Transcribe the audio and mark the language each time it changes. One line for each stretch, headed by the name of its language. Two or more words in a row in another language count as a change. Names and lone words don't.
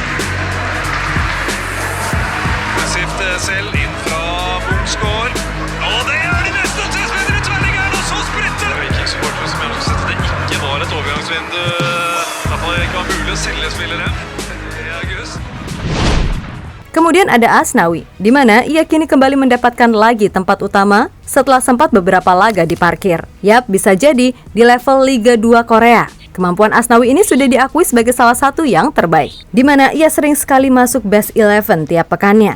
Norwegian: Selv inn fra Bungsgaard. Og det er de neste 3 spillere i tverrliggeren, og så spretter det! Viking-supportere som mener at det ikke var et overgangsvindu. I hvert fall ikke var mulig å selge spillere i august.
Indonesian: Kemudian ada Asnawi, di mana ia kini kembali mendapatkan lagi tempat utama setelah sempat beberapa laga diparkir. Yap, bisa jadi di level Liga 2 Korea. Kemampuan Asnawi ini sudah diakui sebagai salah satu yang terbaik, di mana ia sering sekali masuk best 11 tiap pekannya.